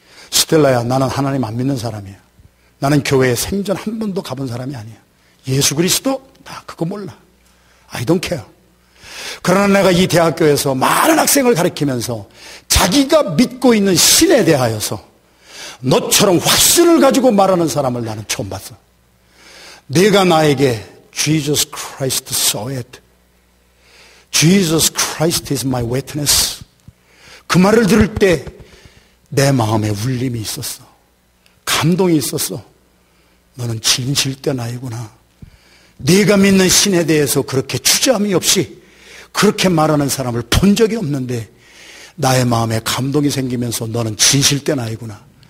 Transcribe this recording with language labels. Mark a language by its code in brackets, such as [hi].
[ko] 스텔라야, 나는 하나님 안 믿는 사람이야. 나는 교회에 생전 한 번도 가본 사람이 아니야. 예수 그리스도? 나 그거 몰라. [en] I don't care. [ko] 그러나 내가 이 대학교에서 많은 학생을 가르치면서 자기가 믿고 있는 신에 대하여서 너처럼 확신을 가지고 말하는 사람을 나는 처음 봤어. 내가 나에게 [en] Jesus Christ saw it. Jesus Christ is my witness. [ko] 그 말을 들을 때 내 마음에 울림이 있었어. 감동이 있었어. 너는 진실된 아이구나. 네가 믿는 신에 대해서 그렇게 주저함이 없이 그렇게 말하는 사람을 본 적이 없는데 나의 마음에 감동이 생기면서 너는 진실된 아이구나.